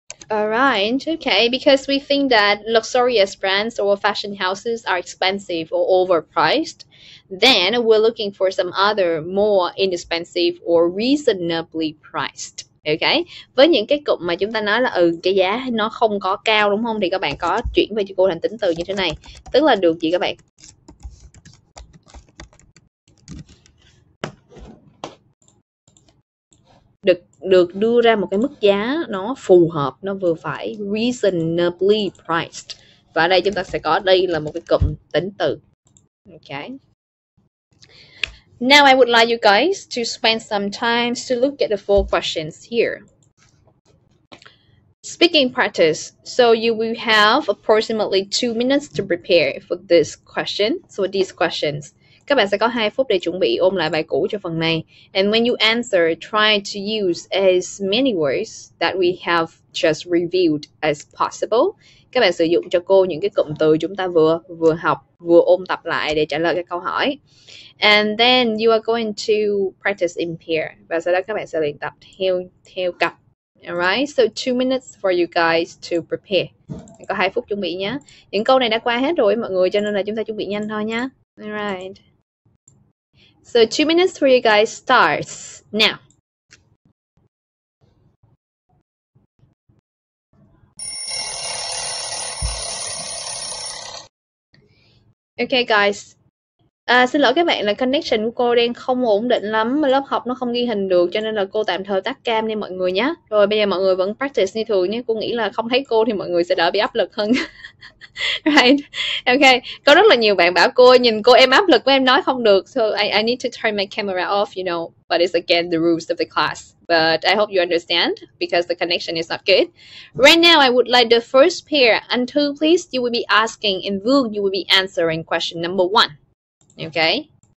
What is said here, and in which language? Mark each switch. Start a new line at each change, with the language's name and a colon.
English: Alright, okay, because we think that luxurious brands or fashion houses are expensive or overpriced, then we're looking for some other more inexpensive or reasonably priced.
Vietnamese: Okay, với những cái cụm mà chúng ta nói là cái giá nó không có cao đúng không, thì các bạn có chuyển về cho cô thành tính từ như thế này, tức là được gì các bạn? Được đưa ra một cái mức giá nó phù hợp, nó vừa phải, reasonably priced. Và ở đây chúng ta sẽ có đây là một cái cụm tính từ.
English: Okay. Now I would like you guys to spend some time to look at the 4 questions here. Speaking practice. So you will have approximately 2 minutes to prepare for this question. So these questions.
Vietnamese: Các bạn sẽ có 2 phút để chuẩn bị ôn lại bài cũ cho phần này.
English: And when you answer, try to use as many words that we have just reviewed as possible.
Vietnamese: Các bạn sử dụng cho cô những cái cụm từ chúng ta vừa học, vừa ôn tập lại để trả lời các câu hỏi.
English: And then you are going to practice in pair.
Vietnamese: Và sau đó các bạn sẽ luyện tập theo cặp.
English: Alright, so 2 minutes for you guys to prepare.
Vietnamese: Có 2 phút chuẩn bị nhé. Những câu này đã qua hết rồi mọi người, cho nên là chúng ta chuẩn bị nhanh thôi nhé.
English: Alright. So 2 minutes for you guys starts now. Okay guys.
Vietnamese: Xin lỗi các bạn là connection của cô đang không ổn định lắm, lớp học nó không ghi hình được cho nên là cô tạm thời tắt cam đi mọi người nhé. Rồi bây giờ mọi người vẫn practice như thường nhé. Cô nghĩ là không thấy cô thì mọi người sẽ đỡ bị áp lực hơn. Right. Okay. Có rất là nhiều bạn bảo cô nhìn cô em áp lực với em nói không được.
English: So I need to turn my camera off, you know. But it's again the rules of the class. but I hope you understand because the connection is not good. Right now, I would like the first pair. Until, please, you will be asking, and Vu, you will be answering question number 1. Okay?